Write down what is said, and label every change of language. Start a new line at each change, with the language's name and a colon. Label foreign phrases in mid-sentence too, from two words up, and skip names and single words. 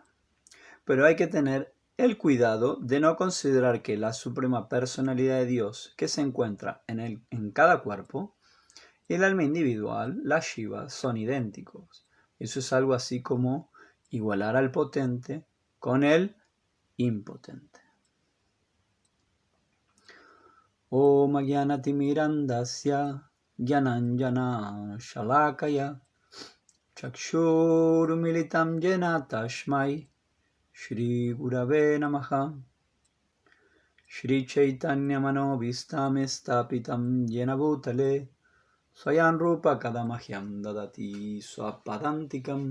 Spanish: Pero hay que tener el cuidado de no considerar que la Suprema Personalidad de Dios que se encuentra en cada cuerpo y el alma individual, la Shiva, son idénticos. Eso es algo así como igualar al potente con el impotente.
Sanskrit: Om Jnanatimirandasya Jnananjana Shalakaya Chakshurmilitam Jena Tashmai Shri Gurave Namaha. Shri Chaitanya Manobhistam Stapitam Jena Bhutale Swayan Rupa Kadamahyam Dadati Swapadantikam